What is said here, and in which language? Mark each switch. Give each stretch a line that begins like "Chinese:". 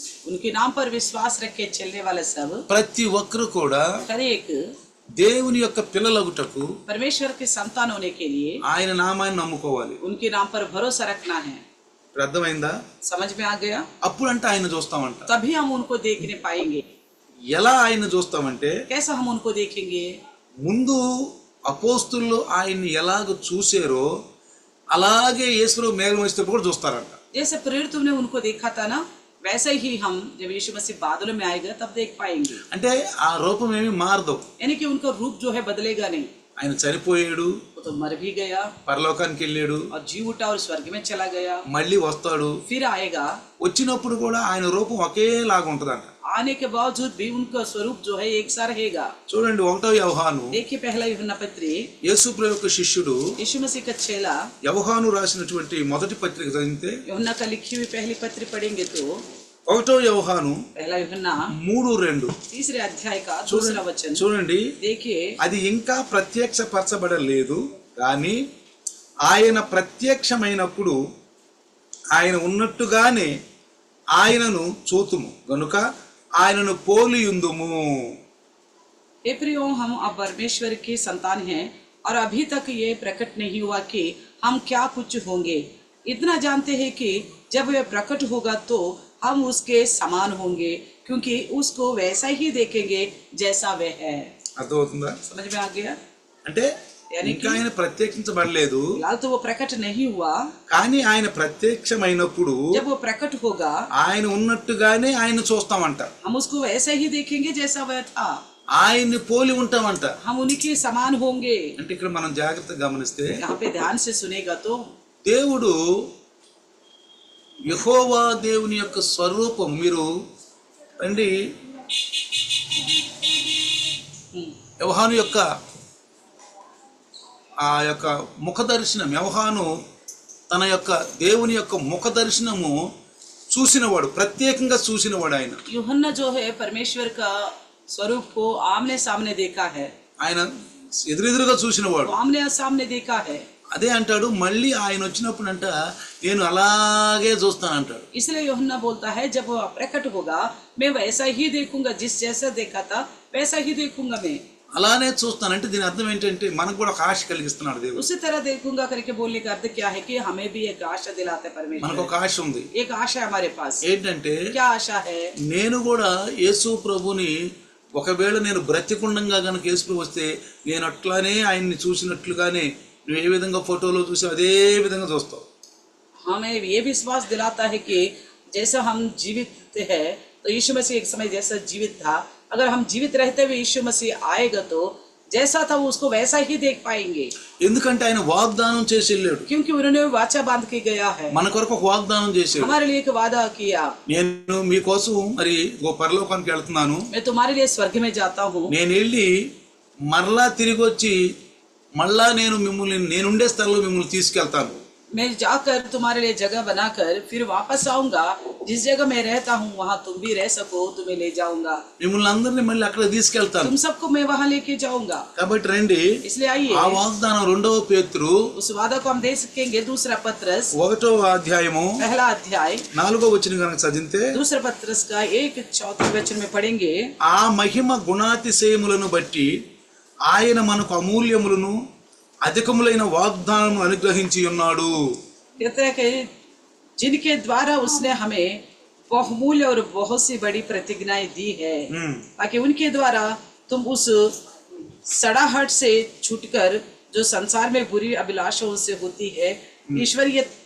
Hindi: उनके नाम पर विश्वास रख के चलने वाले सब
Telugu: ప్రతి ఒక్కరు కూడా
Hindi: हर एक
Telugu: దేవుని యొక్క పిల్లలగుటకు
Hindi: परमेश्वर के संतान होने के लिए
Telugu: ఆయన నామాన్ని నమ్ముకోవాలి.
Hindi: उनके नाम पर भरोसा रखना है।
Telugu: అర్థమైందా?
Hindi: समझ में आ गया?
Telugu: అప్పుడంటే ఆయన చూస్తామంట.
Hindi: तभी हम उनको देखने पाएंगे।
Telugu: ఎలా ఆయన చూస్తామంటే
Hindi: कैसा हम उनको देखेंगे?
Telugu: ముందు అపోస్తులు ఆయన్ని ఎలాగ చూసారో అలాగే యేసులో మేఘం వచ్చేటప్పుడు కూడా చూస్తారంట.
Hindi: जैसे प्रेरितों ने उनको देखा था ना, वैसे ही हम जब यीशु मसीह बादलों में आएगा तब देख पाएंगे।
Telugu: అంటే ఆ రూపం ఏమీ మారదు.
Hindi: यानी कि उनका रूप जो है बदलेगा नहीं।
Telugu: ఆయన చనిపోయాడు,
Hindi: वो तो मर भी गया
Telugu: పరలోకానికి వెళ్ళాడు,
Hindi: और जी उठा और स्वर्ग में चला गया,
Telugu: మళ్ళీ వస్తాడు.
Hindi: फिर आएगा।
Telugu: వచ్చినప్పుడు కూడా ఆయన రూపం ఒకేలాగా ఉంటదంట.
Hindi: आने के बावजूद भी उनका स्वरूप जो है एक सा रहेगा।
Telugu: చూడండి 1వ యోహాను,
Hindi: देखिए पहला यूहन्ना पत्री,
Telugu: యేసు ప్రభు యొక్క శిష్యుడు
Hindi: यीशु मसीह का चेला
Telugu: యోహాను రాసినటువంటి మొదటి పత్రిక చదివితే
Hindi: यूहन्ना का लिखी हुई पहली पत्री पढ़ेंगे तो
Telugu: 1వ యోహాను
Hindi: पहला यूहन्ना
Telugu: 3:2
Hindi: तीसरे अध्याय का दूसरा वचन
Telugu: చూడండి.
Hindi: देखिए,
Telugu: అది ఇంకా ప్రత్యక్షపరచబడలేదు కానీ ఆయన ప్రత్యక్షమైనప్పుడు ఆయన ఉన్నట్టుగానే ఆయనను చూతుము గనుక ఆయనను పోలియుందుము.
Hindi: हे प्रियो, हम अब परमेश्वर के संतान हैं और अभी तक ये प्रकट नहीं हुआ कि हम क्या कुछ होंगे। इतना जानते हैं कि जब वह प्रकट होगा तो हम उसके समान होंगे, क्योंकि उसको वैसा ही देखेंगे जैसा वह है।
Telugu: అర్థమవుతుందా?
Hindi: समझ में आ गया?
Telugu: అంటే ఇంకా ఆయన ప్రత్యక్షించబడలేదు
Hindi: फिलहाल तो वो प्रकट नहीं हुआ,
Telugu: కానీ ఆయన ప్రత్యక్షమైనప్పుడు
Hindi: जब वो प्रकट होगा
Telugu: ఆయన ఉన్నట్టుగానే ఆయన చూస్తామంట.
Hindi: हम उसको वैसा ही देखेंगे जैसा वह था।
Telugu: ఆయన్ని పోలి ఉంటామంట.
Hindi: हम उनके समान होंगे।
Telugu: అంటే ఇక్కడ మనం జాగ్రత్తగా గమనిస్తే
Hindi: यहाँ पे ध्यान से सुनेगा तो
Telugu: దేవుడు యెహోవా దేవుని యొక్క స్వరూపం మీరు రండి యోహాను యొక్క ఆ యొక్క ముఖ దర్శనం, యోహాను తన యొక్క దేవుని యొక్క ముఖ దర్శనము చూసినవాడు, ప్రత్యేకంగా చూసినవాడు. ఆయన
Hindi: यूहन्ना जो है परमेश्वर का स्वरूप को आमने सामने देखा है,
Telugu: ఆయన ఎదురెదురుగా చూసినవాడు.
Hindi: आमने सामने देखा है।
Telugu: అదే అంటాడు, మళ్ళీ ఆయన వచ్చినప్పుడంట నేను అలాగే చూస్తానంటాడు.
Hindi: इसलिए यूहन्ना बोलता है जब वो प्रकट होगा मैं वैसा ही देखूंगा, जिस जैसा देखा था वैसा ही देखूंगा मैं।
Telugu: అలానే చూస్తానంటే దీని అర్థం ఏంటంటే మనకు కూడా ఒక ఆశ కలిగిస్తున్నాడు దేవుడు.
Hindi: उसी तरह देखूंगा करके बोलने का अर्थ क्या है कि हमें भी एक आशा दिलाता है
Telugu: మనకు
Hindi: परमेश्वर।
Telugu: ఒక ఆశ ఉంది.
Hindi: एक आशा है हमारे पास।
Telugu: ఏంటంటే
Hindi: क्या आशा है?
Telugu: నేను కూడా యేసు ప్రభుని ఒకవేళ నేను బ్రతికుండంగా కనుక యేసు ప్రభు వస్తే నేను అట్లానే ఆయన్ని చూసినట్లుగానే నువ్వు ఏ విధంగా ఫోటోలో చూసావు అదే విధంగా చూస్తావు.
Hindi: हमें ये विश्वास दिलाता है कि जैसा हम जीवित है तो यीशु मसीह एक समय जैसा जीवित था, अगर हम जीवित रहते हुए यीशु मसीह आएगा तो जैसा था वो उसको वैसा ही देख पाएंगे।
Telugu: ఎందుకంటే ఆయన వాగ్దానం చేసి వెళ్ళాడు.
Hindi: क्योंकि उन्होंने वाचा बांध के गया है,
Telugu: మన కొరకు ఒక వాగ్దానం చేశాడు.
Hindi: हमारे लिए एक वादा किया,
Telugu: నేను మీకోసం మరి ఓ పరలోకానికి వెళ్తున్నాను,
Hindi: मैं तुम्हारे लिए स्वर्ग में जाता हूँ,
Telugu: నేను వెళ్ళి మరలా తిరిగి వచ్చి మళ్ళా నేను మిమ్మల్ని నేనుండే స్థలంలో మిమ్మల్ని తీసుకెళ్తాను.
Hindi: मैं जाकर तुम्हारे लिए जगह बनाकर फिर वापस आऊंगा, जिस जगह मैं रहता हूँ वहाँ तुम भी रह सको, तुम्हें ले जाऊंगा,
Telugu: మిమ్మల్ని అందరినీ మళ్ళీ అక్కడ తీసుకెళ్తాను.
Hindi: तुम सबको मैं वहाँ लेके जाऊंगा।
Telugu: కాబట్టి రండి,
Hindi: इसलिए आइए,
Telugu: ఆ వాగ్దానం 2వ పేతురు
Hindi: उस वादा को हम दे सकेंगे। दूसरा पत्रस
Telugu: 1వ అధ్యాయము
Hindi: पहला अध्याय
Telugu: 4వ వచనం కనుక చదివితే
Hindi: दूसरा पत्रस का 1:34 वचन में पढ़ेंगे,
Telugu: ఆ మహిమ గుణాతిశయములను బట్టి ఆయన మనకు అమూల్యములను అధికములైన వాగ్దానము అనుగ్రహించి ఉన్నాడు.
Hindi: कहते हैं कि जिनके द्वारा उसने हमें बहुमूल्य और बहुत सी बड़ी प्रतिज्ञाएं दी है, ताकि उनके द्वारा तुम उस सड़ाहट से छूटकर जो संसार में बुरी अभिलाषाओं से होती है ईश्वरीय